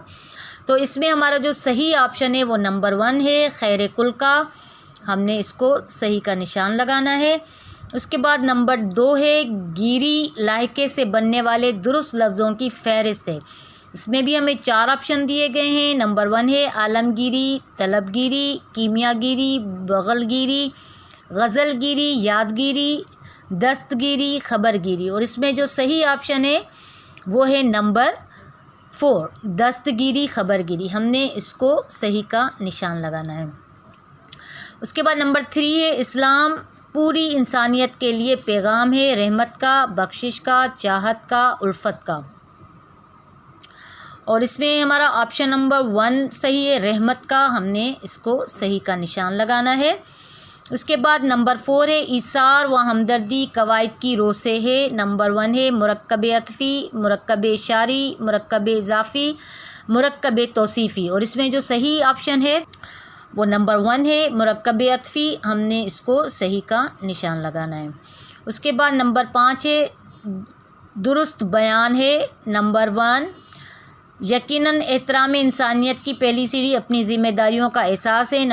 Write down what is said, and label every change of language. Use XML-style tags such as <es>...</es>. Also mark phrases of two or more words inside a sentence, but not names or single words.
<ur>تو اس میں ہمارا جو صحیح آپشن ہے وہ نمبر 1 ہے، خیر کل کا، ہم نے اس کو صحیح کا نشان لگانا ہے۔ اس کے بعد نمبر 2 ہے گیری لاحقے سے بننے والے درست لفظوں کی فہرست ہے۔ اس میں بھی ہمیں 4 آپشن دیے گئے ہیں۔ نمبر 1 ہے عالمگیری، طلبگیری، کیمیا گیری، بغل گیری، غزل گیری، یادگیری، دستگیری، خبر گیری، اور اس میں جو صحیح آپشن ہے وہ ہے نمبر 4 دستگیری، خبر گیری، ہم نے اس کو صحیح کا نشان لگانا ہے۔ اس کے بعد نمبر 3 ہے اسلام پوری انسانیت کے لیے پیغام ہے، رحمت کا، بخشش کا، چاہت کا، الفت کا، اور اس میں ہمارا آپشن نمبر 1 صحیح ہے، رحمت کا، ہم نے اس کو صحیح کا نشان لگانا ہے۔ اس کے بعد نمبر 4 ہے ایثار و ہمدردی قواعد کی رو سے ہے۔ نمبر 1 ہے مرکب عطفی، مرکب اشاری، مرکب اضافی، مرکب توصیفی، اور اس میں جو صحیح آپشن ہے وہ نمبر 1 ہے مرکب عطفی، ہم نے اس کو صحیح کا نشان لگانا ہے۔ اس کے بعد نمبر 5 ہے درست بیان ہے۔ نمبر 1 یقیناً احترام انسانیت کی پہلی سیڑھی اپنی ذمہ داریوں کا احساس ہے۔</ur>